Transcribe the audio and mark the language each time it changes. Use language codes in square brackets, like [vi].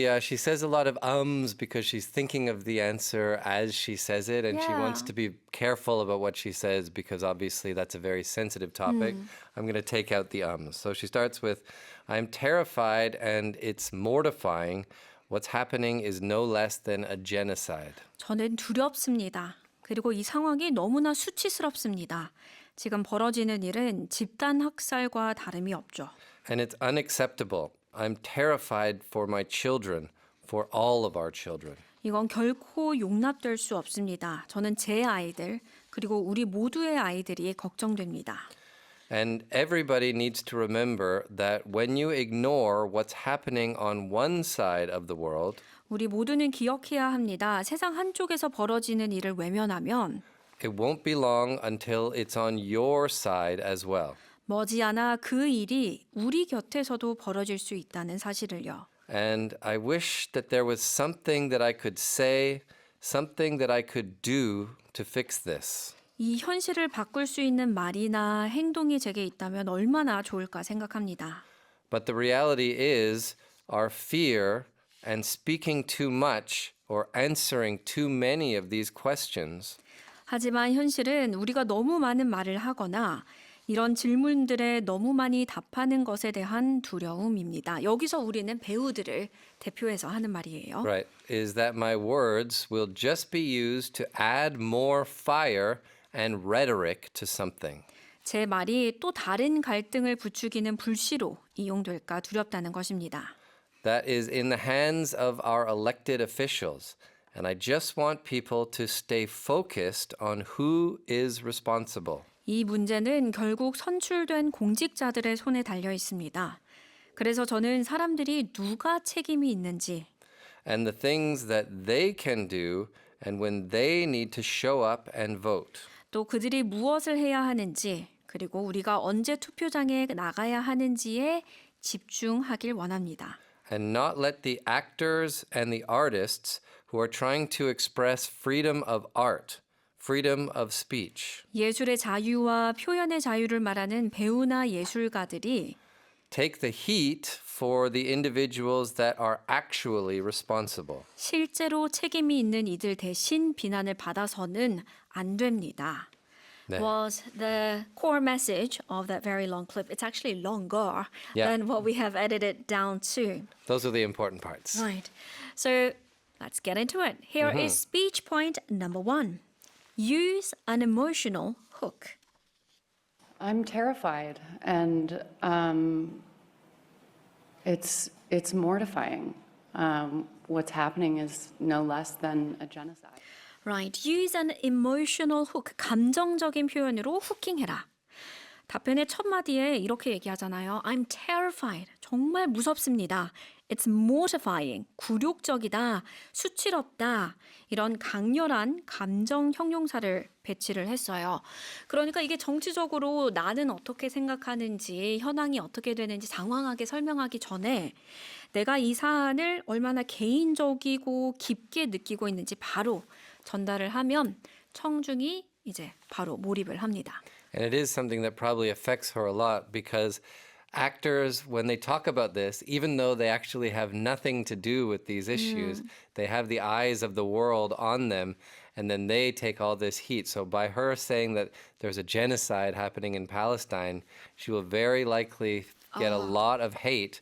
[en] She says a lot of ums because she's thinking of the answer as she says it, and she wants Yeah. to be careful about what she says because obviously that's a very sensitive topic. I'm going to take out the ums. So she starts with, I'm terrified and it's mortifying. What's happening is no less than a genocide. [ko] 저는 두렵습니다. 그리고 이 상황이 너무나 수치스럽습니다. 지금 벌어지는 일은 집단 학살과 다름이 없죠. [en] And it's unacceptable. I'm terrified for my children, for all of our children. [ko] 이건 결코 용납될 수 없습니다. 저는 제 아이들 그리고 우리 모두의 아이들이 걱정됩니다. [en] And everybody needs to remember that when you ignore what's happening on one side of the world, [ko] 우리 모두는 기억해야 합니다. 세상 한쪽에서 벌어지는 일을 외면하면 [en] it won't be long until it's on your side as well. [ko] 머지않아 그 일이 우리 곁에서도 벌어질 수 있다는 사실을요. [en] And I wish that there was something that I could say, something that I could do to fix this. [ko] 이 현실을 바꿀 수 있는 말이나 행동이 제게 있다면 얼마나 좋을까 생각합니다. [en] But the reality is our fear and speaking too much or answering too many of these questions [ko] 하지만 현실은 우리가 너무 많은 말을 하거나 이런 질문들에 너무 많이 답하는 것에 대한 두려움입니다. 여기서 우리는 배우들을 대표해서 하는 말이에요. [en] right, is that my words will just be used to add more fire and rhetoric to something. [ko] 제 말이 또 다른 갈등을 부추기는 불씨로 이용될까 두렵다는 것입니다. [en] That is in the hands of our elected officials. And I just want people to stay focused on who is responsible. [ko] 이 문제는 결국 선출된 공직자들의 손에 달려 있습니다. 그래서 저는 사람들이 누가 책임이 있는지 [en] And the things that they can do and when they need to show up and vote. [ko] 또 그들이 무엇을 해야 하는지 그리고 우리가 언제 투표장에 나가야 하는지에 집중하길 원합니다. [en] And not let the actors and the artists who are trying to express freedom of art, freedom of speech, [ko] 예술의 자유와 표현의 자유를 말하는 배우나 예술가들이 [en] take the heat for the individuals that are actually responsible. [ko] 실제로 책임이 있는 이들 대신 비난을 받아서는 안 됩니다. 네. [en] Was the core message of that very long clip. It's actually longer Yeah. than what we have edited down to. Those are the important parts. Right. So let's get into it. Here is speech point number 1. Use an emotional hook. I'm terrified, and it's mortifying. what's happening is no less than a genocide. Right. Use an emotional hook. [ko] 감정적인 표현으로 후킹해라. 답변의 첫 마디에 이렇게 얘기하잖아요. [en] I'm terrified. [ko] 정말 무섭습니다. [en] It's mortifying. [ko] 굴욕적이다. 수치럽다. 이런 강렬한 감정 형용사를 배치를 했어요. 그러니까 이게 정치적으로 나는 어떻게 생각하는지, 현황이 어떻게 되는지 장황하게 설명하기 전에 내가 이 사안을 얼마나 개인적이고 깊게 느끼고 있는지 바로 전달을 하면 청중이 이제 바로 몰입을 합니다. [en] And it is something that probably affects her a lot because actors, when they talk about this, even though they actually have nothing to do with these issues, they have the eyes of the world on them, and then they take all this heat. So by her saying that there's a genocide happening in Palestine, she will very likely get a lot of hate,